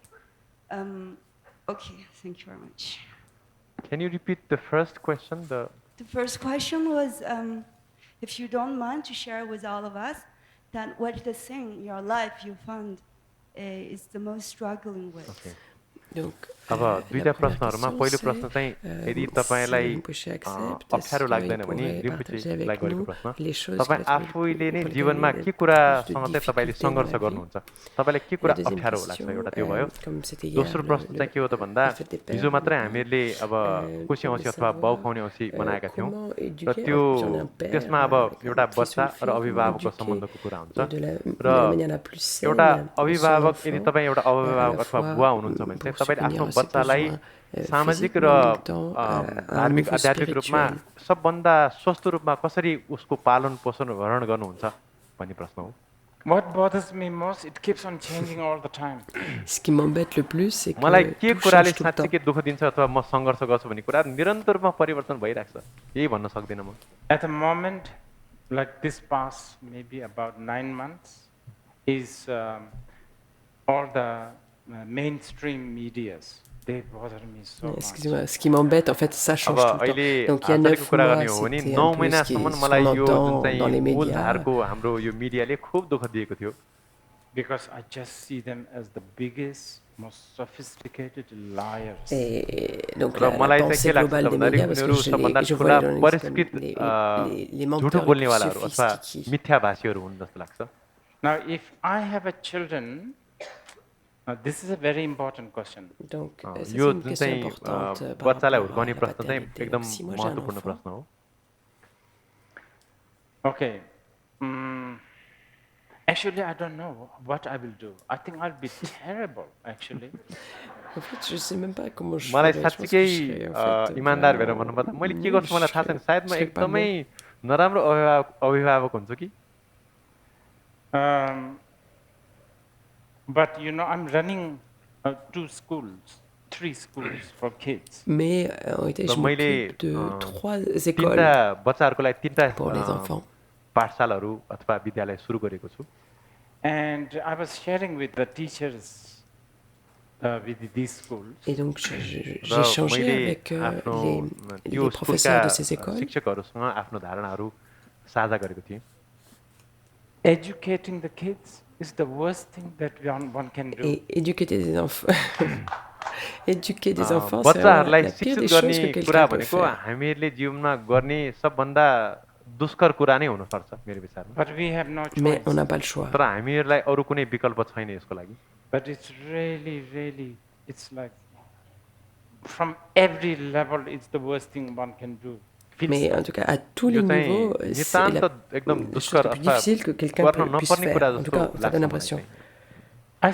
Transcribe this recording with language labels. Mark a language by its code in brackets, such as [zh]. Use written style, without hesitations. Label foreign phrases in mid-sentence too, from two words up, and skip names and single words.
[en] Okay, thank you very much. Can you repeat the first question? The first question was, if you don't mind to share with all of us, then what the thing in your life you found is the most struggling with? Okay. [fr] Donc, [ne] अब दुईटा प्रश्नहरुमा पहिलो प्रश्न चाहिँ यदि तपाईलाई अप्ठ्यारो लाग्दैन भने रिम्पोचेलाई गरेको प्रश्न तपाई आफैले नै जीवनमा के कुरासँग चाहिँ तपाईले संघर्ष गर्नुहुन्छ तपाईलाई के कुरा अप्ठ्यारो लाग्छ एउटा त्यो भयो दोस्रो प्रश्न चाहिँ के हो त भन्दा हिजो मात्रै हामीहरुले अब कोशी औँसी अथवा बाउ खुवाउने औँसी मनाएका थियौं र त्यो त्यसमा अब एउटा बच्चा र अभिभावकको सम्बन्धको कुरा हुन्छ र एउटा अभिभावक यदि तपाई एउटा अभिभावक अथवा बुवा हुनुहुन्छ भने चाहिँ तपाईले आफ्नो बच्चालाई सामाजिक र धार्मिक आध्यात्मिक रूपमा सबभन्दा स्वस्थ रूपमा कसरी उसको पालन पोषण भरण गर्नुहुन्छ भन्ने प्रश्न हो [en] What bothers me most, it keeps on changing all the time. [fr] Ce qui m'embête le plus, c'est que [ne] मलाई के [fr] tout [ne] कुराले [fr] change tout le temps. [ne] साच्चै दुःख दिन्छ अथवा म संघर्ष गर्छु भन्ने कुरा निरन्तर रूपमा परिवर्तन भइराख्छ यही भन्न सक्दिन म [en] At the moment, like this past maybe about 9 months, is all the mainstream medias. They bother me so much. [fr] Excusez-moi, ce qui m'embête, en fait, ça change [ne] अब [fr] tout le [ne] अहिले [fr] temps. Donc il y a 9 [ne] कुरा [fr] mois, [ne] गर्ने हो भने [fr] c'était [ne] 9 [fr] un peu ce qu'on [ne] महिनासम्म मलाई यो जुन [fr] entend dans les [ne] चाहिँ [fr] médias. [ne] मूलधारको हाम्रो यो मिडियाले खूब दुःख दिएको थियो [en] Because I just see them as the biggest, most sophisticated liars. [fr] Et donc [ne] र [fr] la [ne] मलाई चाहिँ [fr] pensée [ne] के लाग्छ [fr] globale des [ne] भन्दाखेरि [fr] médias, parce que [ne] उनीहरू सबभन्दा [fr] je [ne] ठुला [fr] vois les journalistes [ne] परिष्कृत [fr] comme les [ne] झुटो [fr] menteurs les plus [ne] बोल्नेवालाहरू अथवा [fr] sophistiqués. [ne] मिथ्याभाषीहरू हुन् जस्तो लाग्छ [en] Now, if I have a children, this is a very important question. [fr] Donc ça, c'est [ne] यो [fr] une [ne] जुन [fr] question [ne] चाहिँ [fr] importante par [ne] बच्चालाई [fr] rapport à [ne] हुर्काउने [fr] la [ne] प्रश्न चाहिँ [fr] paternité. [ne] एकदम [fr] Donc, si moi j'ai un [ne] महत्त्वपूर्ण [fr] enfant, [ne] प्रश्न हो [en] Okay. Actually, I don't know what I will do. I think I'll be terrible, actually. [fr] en fait, je sais même pas comment je [ne] मलाई [fr] ferais. Je pense que [ne] साच्चीकै [fr] je serais, en fait, [ne] इमानदार भएर [fr] vraiment [ne] भन्नुपर्दा मैले के [fr] nul, [ne] गर्छु मलाई थाहा छैन सायद म [fr] je serais pas [ne] एकदमै [fr] bon. [ne] नराम्रो अभिभावक हुन्छु कि [en] But you know, I'm running 2 schools, 3 schools for kids. [fr] Mais en réalité, [ne] र [fr] je [ne] मैले [fr] m'occupe de 3 écoles [ne] तीनटा बच्चाहरूको लागि तीनटा [fr] pour les enfants. [ne] पाठशालाहरू अथवा विद्यालय सुरु गरेको छु [en] And I was sharing with the teachers with these schools. [fr] Et donc, [ne] र [fr] j'ai échangé [ne] मैले [fr] avec [ne] आफ्नो त्यो [fr] les professeurs de ces [ne] स्कुलका [fr] écoles. [ne] शिक्षकहरूसँग आफ्नो धारणाहरू साझा गरेको थिएँ [en] Educating the kids is the worst thing that one can do. [fr] Et éduquer des enfants. Éduquer des enfants, c'est [ne] बच्चाहरूलाई [fr] la pire [ne] शिक्षित [fr] des choses [ne] गर्ने [fr] que [ne] कुरा [fr] quelqu'un peut [ne] भनेको [fr] faire. [ne] हामीहरूले जीवनमा गर्ने सबभन्दा दुष्कर कुरा नै हुनसक्छ मेरो विचारमा [en] But we have no [fr] Mais [en] choice. [fr] on n'a pas le choix. [ne] तर हामीहरूलाई अरू कुनै विकल्प छैन यसको लागि [en] But it's really, really, it's like from every level, it's the worst thing one can do. [fr] Mais en tout cas, à tous les [ne] यो चाहिँ [fr] niveaux, c'est [ne] नितान्त [fr] la [ne] एकदम [fr] chose [ne] दुष्कर [fr] la plus [ne] अथवा [fr] difficile que quelqu'un [ne] गर्न [fr] puisse [ne] नपर्ने कुरा [fr] faire. En tout [ne] जस्तो [fr] cas, ça [ne] लाग्छ [fr] donne [ne] मलाई [fr] l'impression. [ne] चाहिँ।